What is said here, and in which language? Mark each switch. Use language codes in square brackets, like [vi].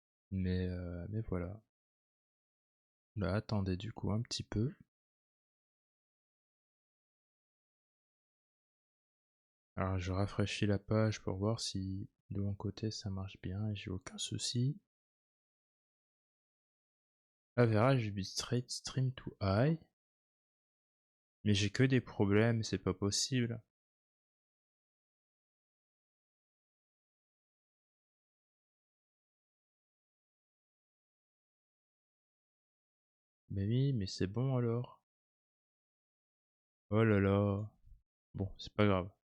[fr] Mais voilà. Là attendez du coup un petit peu. Alors je rafraîchis la page pour voir si de mon côté ça marche bien et j'ai aucun souci. [en] Average bitrate stream to high. [fr] Mais j'ai que des problèmes, c'est pas possible. Mais oui, mais c'est bon alors. Oh là là. Bon, c'est pas grave.